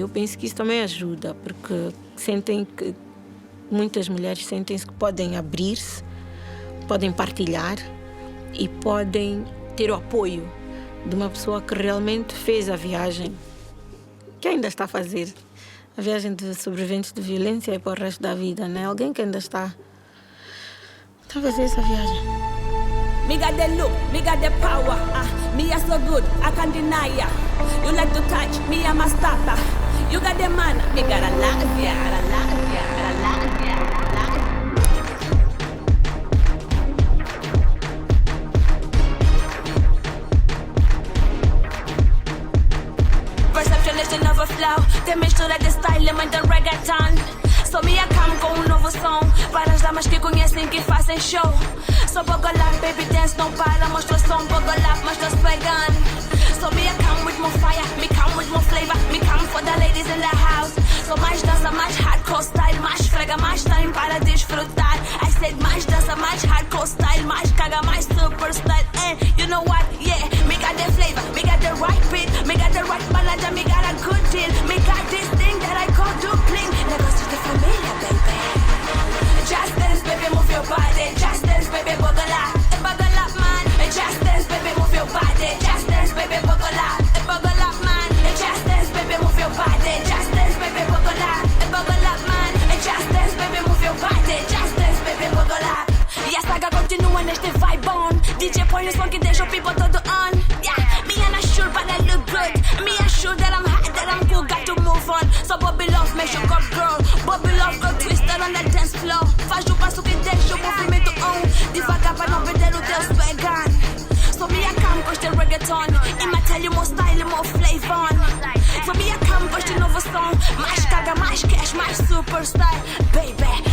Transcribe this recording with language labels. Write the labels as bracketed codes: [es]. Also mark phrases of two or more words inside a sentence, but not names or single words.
[pt] Eu penso que isso também ajuda, porque muitas mulheres sentem-se que podem abrir-se, podem partilhar e podem ter o apoio de uma pessoa que realmente fez a viagem, que ainda está a fazer. A viagem de sobreviventes de violência é para o resto da vida, né? Alguém que ainda está a fazer essa viagem. [en] Me got the look, me got the power. Me are so good, I can't deny ya. You like to touch, me I'm a stopper. You got the man, me got a lot of ya, a lot of ya, a lot of ya. Perception of a flow, [pt] tem mistura de style, muito reggaeton. [en] So me a come [pt] com novo som para as damas que conhecem, que fazem show. [en] So buckle up, baby dance, [pt] não para, mostra o som, [en] buckle up, [pt] mostra-se pegando. [en] So me a come with more fire, me come with more flavor, me come for the ladies in the house. [pt] So mais dança, mais [en] hardcore style, [pt] mais frega, mais time para desfrutar. [en] I said [pt] mais dança, mais [en] hardcore style, [pt] mais caga, mais [en] super style. And you know what, yeah, me got the flavor, me got the right beat, me got the right balance, me got a good deal. Me got this thing that I call dupling. [pt] Negócios de família, [en] baby. Just dance, baby, move your body. Just dance, baby, buckle up, man. Just dance, baby, move your body. Just dance, baby, buckle up, man. Just dance, baby, move your body. Just dance, baby, buckle up, man. Just dance, baby, move your body. Just dance, baby, buckle up. [pt] E a saga continua neste [en] vibe on. [pt] DJ põe o som que deixa o people todo on. [en] Yeah, me and I sure but I look good. Me I sure that I'm hot, that I'm cool. Got to move on. So Bobby Love, make your cup girl. Bobby Love, go twisted on the dance floor. [pt] Faz o passo que deixa o movimento on. Devagar para não perder o teu [en] swag on. So me I come [pt] com este reggaeton. [en] E me tell you more style, more flavor on. So me I come [pt] com este novo som. Mais carga, mais cash, mais [en] super style, baby.